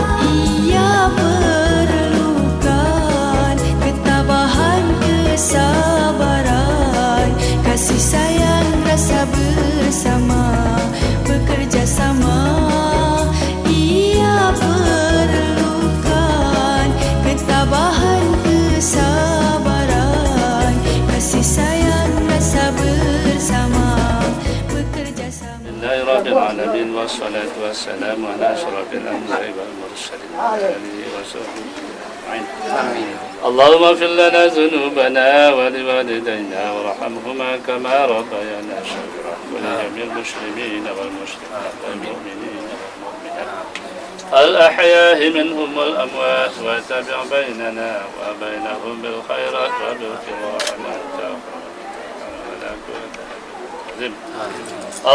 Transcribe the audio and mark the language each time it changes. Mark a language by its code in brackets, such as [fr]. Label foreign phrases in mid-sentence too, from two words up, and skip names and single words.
[ms] Ia perlukan ketabahan, kesabaran, kasih sayang, rasa bersama, bekerja sama. Ia perlukan ketabahan, kesabaran, kasih sayang, rasa bersama, bekerja sama. [ar] بسم الله الرحمن الرحيم والصلاة والسلام على أشرف الأنبياء والمرسلين وعلى آله وصحبه أجمعين. اللهم اغفر لنا ذنوبنا ولوالدينا وارحمهما كما ربيانا صغيرا ولجميع المسلمين والمسلمات والمؤمنين والمؤمنات الأحياء منهم والأموات وتابع بيننا وبينهم بالخيرات وبالخير ورحمة ولا قوة إلا بالله.